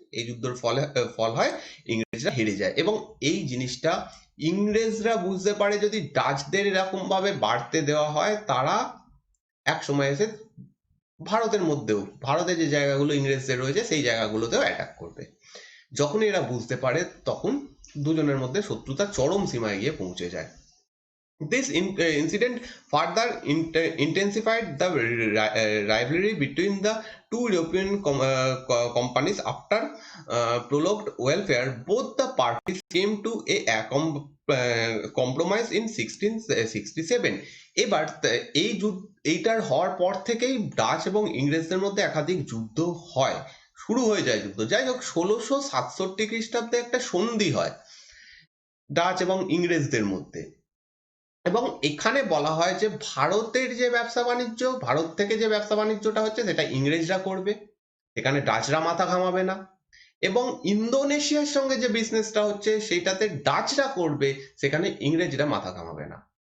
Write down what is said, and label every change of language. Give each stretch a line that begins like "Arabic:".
Bangla: এই যুদ্ধের ফল হয় ইংরেজরা হেরে যায়, এবং এই জিনিসটা ইংরেজরা বুঝতে পারে যদি ডাচদের এরকম ভাবে বাড়তে দেওয়া হয়, তারা এক সময় এসে ভারতের মধ্যেও, ভারতে যে জায়গাগুলো ইংরেজদের রয়েছে সেই জায়গাগুলোতেও অ্যাটাক করবে। যখন এরা বুঝতে পারে, তখন দুজনের মধ্যে শত্রুতা চরম সীমায় গিয়ে পৌঁছে যায়।
English: This incident further intensified the rivalry between the two European companies. After prolonged warfare, both the parties came to a compromise in 1667.
Bangla: এবার এইটার হওয়ার পর থেকেই ডাচ এবং ইংরেজদের মধ্যে একাধিক যুদ্ধ হয়, শুরু হয়ে যায় যুদ্ধ। যাই হোক, 1667 খ্রিস্টাব্দে একটা সন্ধি হয় ডাচ এবং ইংরেজদের মধ্যে, এবং এখানে বলা হয় যে ভারতের যে ব্যবসা বাণিজ্য, ভারত থেকে যে ব্যবসা বাণিজ্যটা হচ্ছে সেটা ইংরেজরা করবে, এখানে ডাচরা মাথা ঘামাবে না, এবং ইন্দোনেশিয়ার সঙ্গে যে বিজনেসটা হচ্ছে সেটাতে ডাচরা করবে, সেখানে ইংরেজরা মাথা ঘামাবে না।